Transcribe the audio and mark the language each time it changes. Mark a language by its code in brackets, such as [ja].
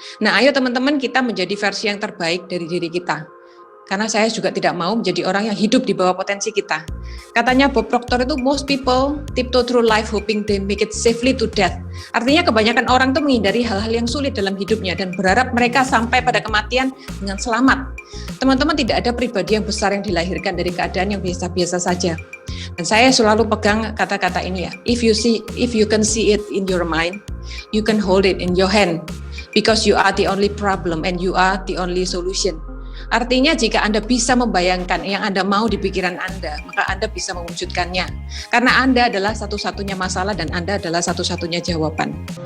[id] Nah, ayo teman-teman, kita menjadi versi yang terbaik dari diri kita. Karena saya juga tidak mau menjadi orang yang hidup di bawah potensi kita. Katanya Bob Proctor itu, [en] most people tiptoe through life hoping they make it safely to death. [id] Artinya kebanyakan orang itu menghindari hal-hal yang sulit dalam hidupnya dan berharap mereka sampai pada kematian dengan selamat. Teman-teman, tidak ada pribadi yang besar yang dilahirkan dari keadaan yang biasa-biasa saja. Dan saya selalu pegang kata-kata ini ya. [en] If you can see it in your mind, you can hold it in your hand. Because you are the only problem and you are the only solution. [id] Artinya jika Anda bisa membayangkan yang Anda mau di pikiran Anda, maka Anda bisa mewujudkannya. Karena Anda adalah satu-satunya masalah dan Anda adalah satu-satunya jawaban.